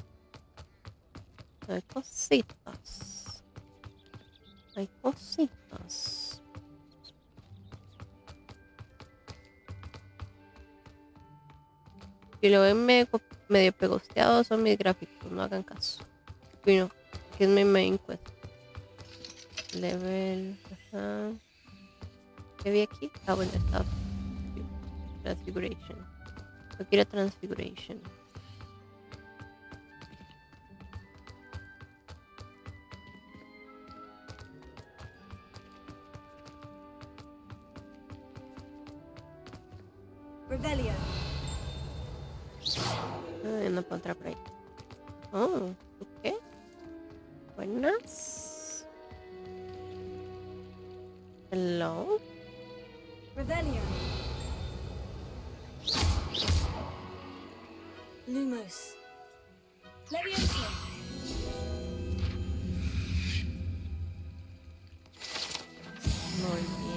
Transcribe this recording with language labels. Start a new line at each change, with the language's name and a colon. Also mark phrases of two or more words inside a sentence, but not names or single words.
Spanish: Hay cositas. Si lo ven medio pegosteado, son mis gráficos, no hagan caso. Bueno, que es mi
English: main quest.
Spanish: Level. Ajá. ¿Qué vi aquí? Ah, bueno, está. Transfiguration. No quiero Transfiguration. Revelio. No puedo entrar por ahí. Oh, ok. Buenas. Hello. Revelio. Lumos. Leviosa. No.